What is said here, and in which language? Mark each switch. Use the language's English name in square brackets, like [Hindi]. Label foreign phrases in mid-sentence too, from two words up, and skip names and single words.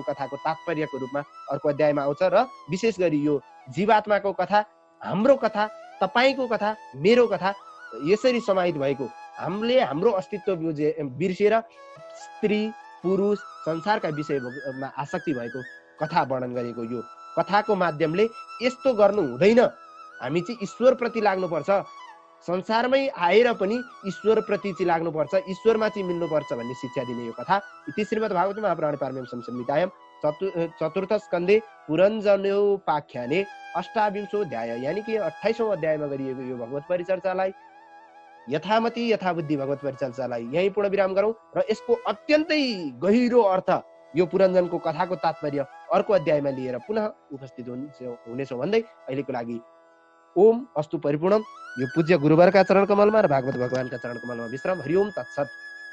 [Nepali] कथाको तात्पर्यको रूपमा अर्को अध्यायमा आउँछ र विशेष गरी यो जीवात्माको कथा, हाम्रो कथा, तपाईँको कथा, मेरो कथा यसरी समाहित भएको, हामीले हाम्रो अस्तित्व बिर्सेर स्त्री पुरुष संसारका विषयमा आसक्ति भएको कथा वर्णन गरेको यो कथाको माध्यमले यस्तो गर्नु हुँदैन, हामी चाहिँ ईश्वरप्रति लाग्नुपर्छ, संसारमै आएर पनि ईश्वरप्रति चाहिँ लाग्नुपर्छ, ईश्वरमा चाहिँ मिल्नुपर्छ भन्ने शिक्षा दिने यो कथा। [Sanskrit] इति श्रीमद् भागवत महापुराणे पारमहंस्यां संहितायां चतुर्थ स्कन्धे पुरञ्जनोपाख्याने अष्टाविंशोऽध्याय [Nepali] यानी कि 28औं अध्यायमा गरिएको यो भगवत परिचर्चालाई यथामति यथाबुद्धि भगवत परिचर्चालाई यही पूर्ण विराम गरौँ र यसको अत्यन्तै गहिरो अर्थ यो पुरञ्जनको कथाको तात्पर्य अर्को अध्यायमा लिएर पुनः उपस्थित हुनेछौँ भन्दै अहिलेको लागि [Sanskrit] ओम अस्तु परिपूर्णम। [Nepali] यो पूज्य गुरुवरका चरण कमलमा र भागवत भगवानका चरण कमलमा विश्राम। [Sanskrit] हरि ओम तत्सत।